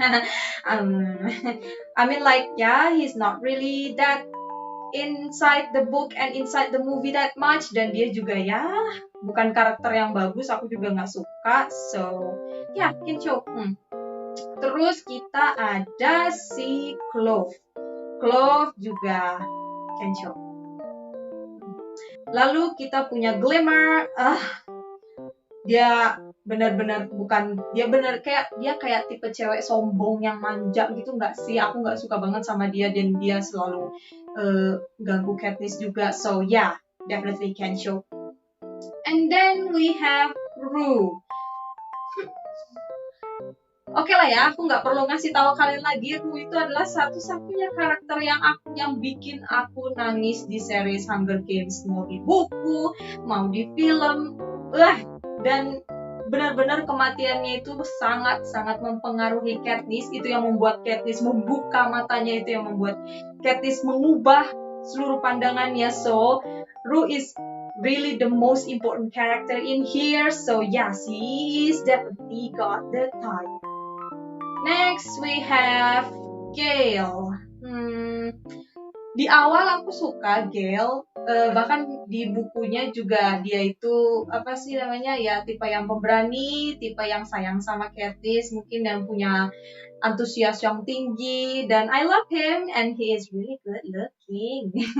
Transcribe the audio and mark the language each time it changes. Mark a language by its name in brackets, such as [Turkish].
[English] I mean like, yeah, he's not really that inside the book and inside the movie that much. [Indonesian] Dan dia juga ya, bukan karakter yang bagus, aku juga gak suka. So, yeah, Can Choke. Terus kita ada si Clove. Clove juga Can Choke. Lalu kita punya Glimmer. Dia benar-benar bukan, dia kayak tipe cewek sombong yang manja gitu, nggak sih? Aku nggak suka banget sama dia, dan dia selalu ganggu Katniss juga. [English] So yeah, definitely Can Choke. And then we have Rue. [Indonesian] Oke lah ya, aku nggak perlu ngasih tahu kalian lagi. Rue itu adalah satu-satunya karakter yang bikin aku nangis di series Hunger Games, mau di buku, mau di film. Dan benar-benar kematiannya itu sangat-sangat mempengaruhi Katniss. Itu yang membuat Katniss membuka matanya, itu yang membuat Katniss mengubah seluruh pandangannya. [English] So, Rue is really the most important character in here. So yes, he is definitely got the title. Next we have Gale. [Indonesian] Di awal aku suka Gale, bahkan di bukunya juga dia itu tipe yang pemberani, tipe yang sayang sama Katniss, mungkin yang punya antusias yang tinggi, dan I love him and he is really good looking.